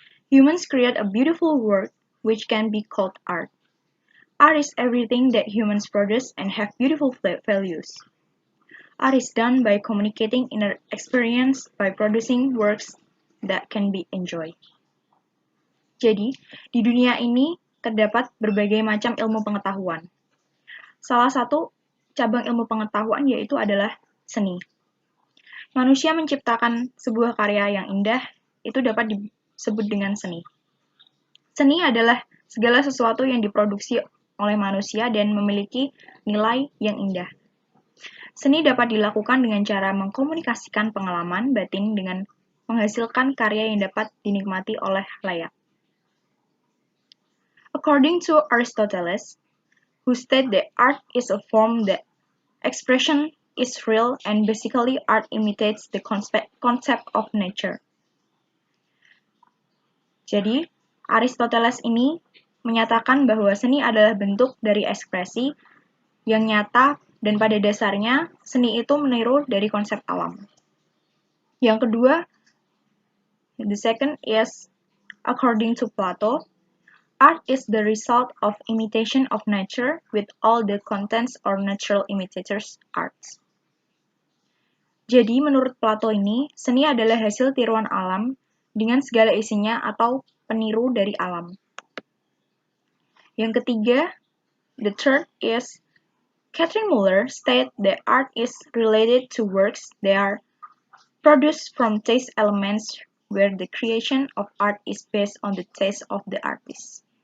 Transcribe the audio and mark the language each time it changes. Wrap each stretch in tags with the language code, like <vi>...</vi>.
<en>Humans create a beautiful work which can be called art. Art is everything that humans produce and have beautiful values. Art is done by communicating inner experience by producing works that can be enjoyed.</en> <id>Jadi, di dunia ini terdapat berbagai macam ilmu pengetahuan. Salah satu cabang ilmu pengetahuan yaitu adalah seni. Manusia menciptakan sebuah karya yang indah, itu dapat disebut dengan seni. Seni adalah segala sesuatu yang diproduksi oleh manusia dan memiliki nilai yang indah. Seni dapat dilakukan dengan cara mengkomunikasikan pengalaman batin dengan menghasilkan karya yang dapat dinikmati oleh layak.</id> <en>According to Aristoteles, who stated that art is a form that expression is real and basically art imitates the concept of nature.</en> <id>Jadi, Aristoteles ini menyatakan bahwa seni adalah bentuk dari ekspresi yang nyata dan pada dasarnya seni itu meniru dari konsep alam. Yang kedua,</id> <en>the second is according to Plato, art is the result of imitation of nature with all the contents or natural imitators arts.</en> <id>Jadi menurut Plato ini, seni adalah hasil tiruan alam dengan segala isinya atau peniru dari alam. Yang ketiga,</id> <en>the third is Catherine Muller stated that art is related to works that are produced from taste elements where the creation of art is based on the taste of the artist.</en>